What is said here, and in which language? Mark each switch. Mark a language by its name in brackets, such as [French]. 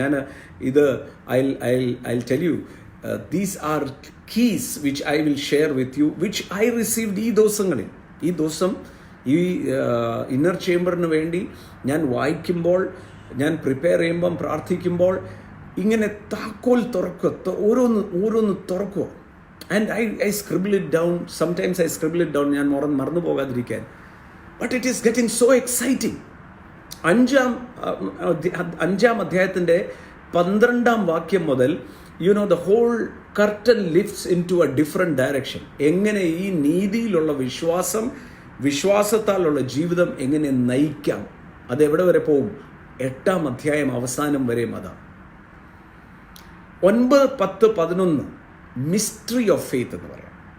[Malayalam] ഞാൻ ഇത് [English] I tell you these are keys which I will share with you which I received [Malayalam] ഈ ദിവസം ഈ ഇന്നർ ചേംബറിന് വേണ്ടി ഞാൻ വായിക്കുമ്പോൾ, ഞാൻ പ്രിപ്പയർ ചെയ്യുമ്പം, പ്രാർത്ഥിക്കുമ്പോൾ ഇങ്ങനെ താക്കോൽ തുറക്കുക, ഓരോന്ന് തുറക്കുക. [English] And I scribble it down. Sometimes I scribble it down, [Malayalam] ഞാൻ മറന്നു പോകാതിരിക്കാൻ. [English] But it is getting so exciting. [Malayalam] 5-ാം അധ്യായത്തിൻ്റെ 12-ാം വാക്യം മുതൽ [English] the whole curtain lifts into a different direction. [Malayalam] എങ്ങനെ ഈ നീതിയിലുള്ള വിശ്വാസത്താലുള്ള ജീവിതം എങ്ങനെ നയിക്കാം, അതെവിടെ വരെ പോകും? 8-ാം അധ്യായം അവസാനം വരെയും അതാണ്. 9, 10, 11 [English] mystery of faith [Malayalam] എന്ന് പറയാം.